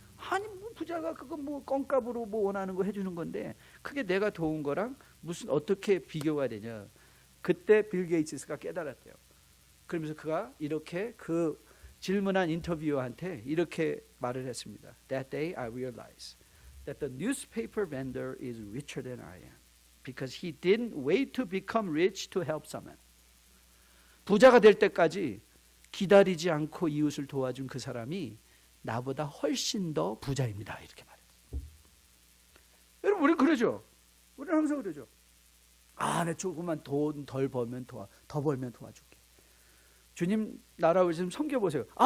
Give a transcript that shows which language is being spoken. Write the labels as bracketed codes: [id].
[ko] 아니 뭐 부자가 그거 뭐 껌값으로 뭐 원하는 거 해주는 건데 그게 내가 도운 거랑 무슨 어떻게 비교가 되냐? 그때 빌 게이츠가 깨달았대요. 그러면서 그가 이렇게 그 질문한 인터뷰어한테 이렇게 말을 했습니다. [en] That day I realized that the newspaper vendor is richer than I am because he didn't wait to become rich to help someone. [ko] 부자가 될 때까지 기다리지 않고 이웃을 도와준 그 사람이 나보다 훨씬 더 부자입니다. 이렇게 말했어요. 여러분 우리 그러죠. 우리는 항상 그러죠. 내 조금만 돈 덜 벌면 더 벌면 도와줄게. 주님 나라를 좀 섬겨보세요.